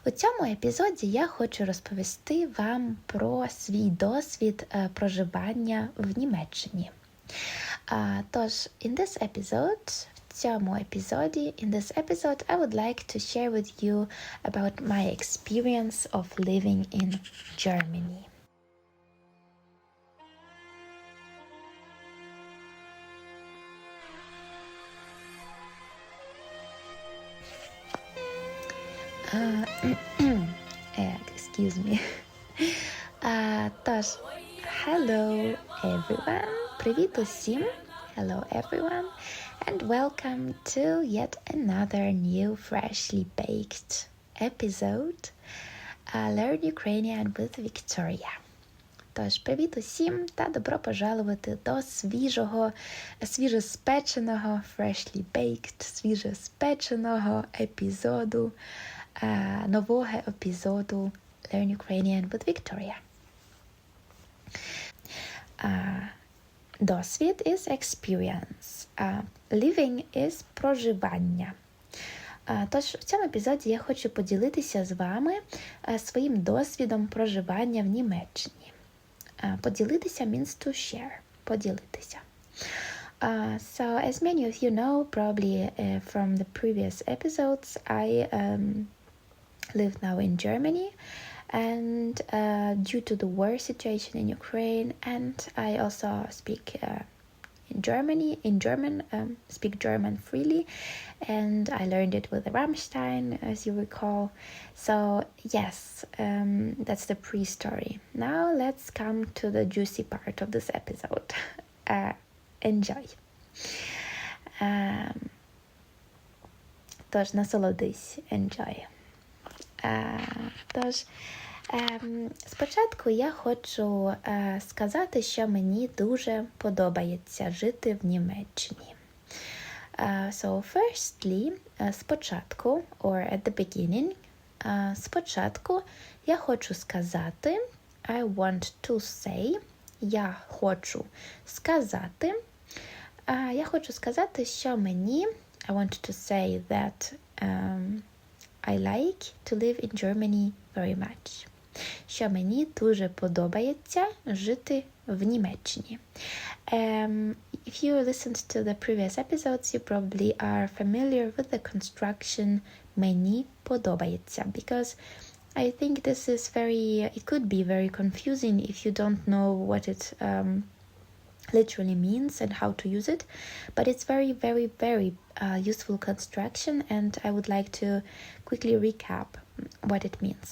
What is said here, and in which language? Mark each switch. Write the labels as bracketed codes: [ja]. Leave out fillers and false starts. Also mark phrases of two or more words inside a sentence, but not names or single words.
[uk] У цьому епізоді я хочу розповісти вам про свій досвід проживання в Німеччині. Тож, [en] in this episode, I would like to share with you about my experience of living in Germany. Excuse me. Тож, hello everyone. [uk] Привіт усім. [en] Hello everyone. And welcome to yet another new freshly baked episode. Learn Ukrainian with Viktoriia. [uk] Тож, привіт усім та добро пожалувати до свіжоспеченого, [en] freshly baked, [uk] свіжоспеченого епізоду, нового епізоду Learn Ukrainian with Viktoriia. [en] Досвід is experience. Living is проживання. [uk] Тож, в цьому епізоді я хочу поділитися з вами своїм досвідом проживання в Німеччині. [en] Поділитися means to share. Поділитися. So, as many of you know, probably from the previous episodes, I live now in Germany, and due to the war situation in Ukraine, and I also speak speak German freely, and I learned it with Rammstein, as you recall. So yes, that's the pre-story. Now let's come to the juicy part of this episode. Enjoy. [uk] Тож, насолодись. Enjoy. Тож, спочатку я хочу сказати, що мені дуже подобається жити в Німеччині. [en] So, firstly, спочатку, or at the beginning, [uk] спочатку я хочу сказати, [en] I want to say, [uk] я хочу сказати, що мені, [en] I want to say that I like to live in Germany very much. [uk] Що мені дуже подобається жити в Німеччині. [en] If you listened to the previous episodes, you probably are familiar with the construction [uk] мені подобається, [en] because I think this is it could be very confusing if you don't know what it literally means and how to use it, but it's very, very, very useful construction, and I would like to quickly recap what it means.